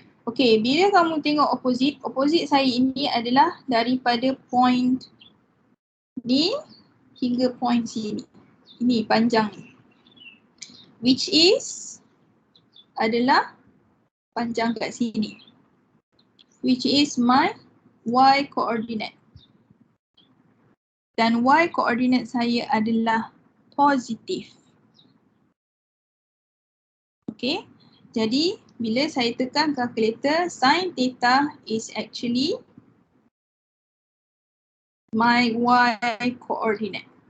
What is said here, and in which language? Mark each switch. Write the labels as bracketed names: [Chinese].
[Malay] Okay, bila kamu tengok opposite, opposite saya ini adalah daripada point ni hingga point sini. Ini panjang ni. [English] Which is [Malay] adalah panjang kat sini. [English] Which is my y coordinate. [Malay] Dan y coordinate saya adalah positif. [English] Okay, [Malay] jadi bila saya tekan kalkulator, [English] sin theta is actually my y coordinate.